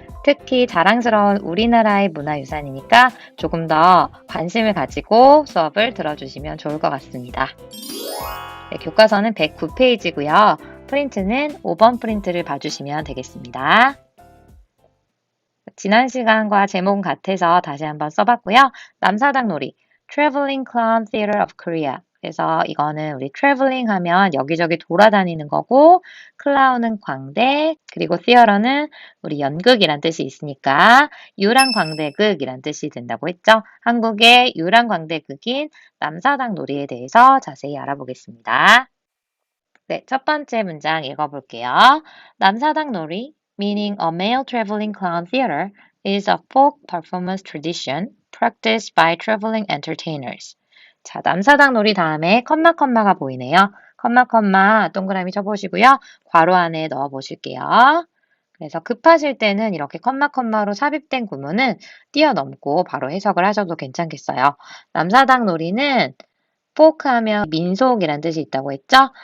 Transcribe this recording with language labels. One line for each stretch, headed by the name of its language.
Korean: 특히 자랑스러운 우리나라의 문화유산이니까 조금 더 관심을 가지고 수업을 들어주시면 좋을 것 같습니다. 네, 교과서는 109페이지고요. 프린트는 5번 프린트를 봐주시면 되겠습니다. 지난 시간과 제목은 같아서 다시 한번 써봤고요.
English: 남사당 놀이, Traveling Clown Theater of Korea.
Korean: 그래서 이거는 우리 traveling 하면 여기저기 돌아다니는 거고, 클라운은 광대, 그리고 theater는 우리 연극이란 뜻이 있으니까 유랑광대극이란 뜻이 된다고 했죠. 한국의 유랑광대극인 남사당 놀이에 대해서 자세히 알아보겠습니다. 네, 첫 번째 문장 읽어볼게요.
English: 남사당 놀이, meaning a male traveling clown theater, is a folk performance tradition practiced by traveling entertainers.
Korean: 자, 남사당 놀이 다음에 컴마가 보이네요. 컴마 동그라미 쳐보시고요. 괄호 안에 넣어 보실게요. 그래서 급하실 때는 이렇게 컴마로 삽입된 구문은 뛰어넘고 바로 해석을 하셔도 괜찮겠어요. 남사당 놀이는 포크 하면 민속이란 뜻이 있다고 했죠?